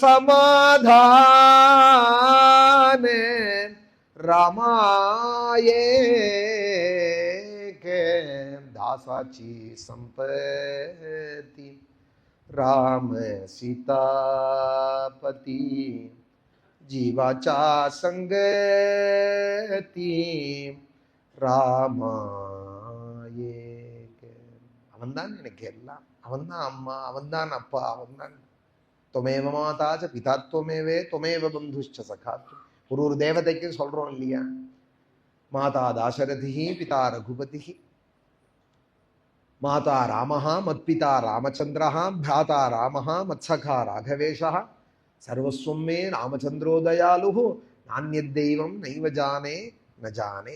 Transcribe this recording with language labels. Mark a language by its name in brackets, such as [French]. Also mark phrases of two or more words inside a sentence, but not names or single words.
[Marathi] समाधान रामायेक दासाची संपत्ती राम सीतापती जीवाचा संगती ராமாயேக. [Tamil] அவன்தான் எனக்கு எல்லாம். அவன்தான் அம்மா, அவன்தான் அப்பா, அவன்தான் [Sanskrit] त्वमेव माता च पिता त्वमेव त्वमेव बन्धुश्च सखा त्वम्. [Tamil] ஒரு தேவதைக்கு சொல்றோம் இல்லையா, [Sanskrit] माता दाशरथी पिता रघुपति माता रामः मत्पिता रामचन्द्रः भ्राता रामः मत्सखा राघवेशः सर्वस्वं मे रामचन्द्रो दयालुः नान्यं दैवं नैव जाने न जाने.